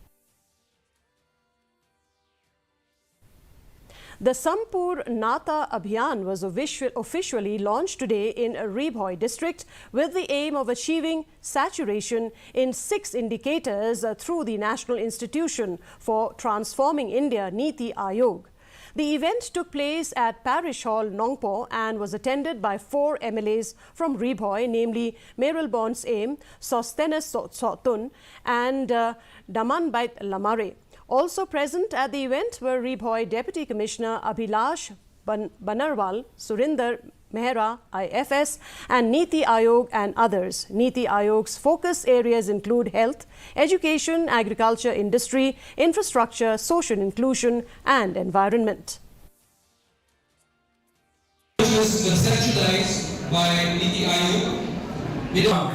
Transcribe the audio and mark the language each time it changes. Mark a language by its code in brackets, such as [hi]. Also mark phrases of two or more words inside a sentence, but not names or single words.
[en] The Sampoornata Abhiyan was officially launched today in Ribhoi district with the aim of achieving saturation in 6 indicators through the National Institution for Transforming India Niti Aayog. The event took place at Parish Hall, Nongpo, and was attended by 4 MLAs from Ribhoi, namely Meral Bonds Aim, Sostenes Sotun and Damanbait Lamare. Also present at the event were Ribhoi Deputy Commissioner Abhilash Banarwal, Surinder Mehra, IFS, and Niti Aayog and others. Niti Aayog's focus areas include health, education, agriculture, industry, infrastructure, social inclusion, and environment. Which was conceptualized by Niti Aayog.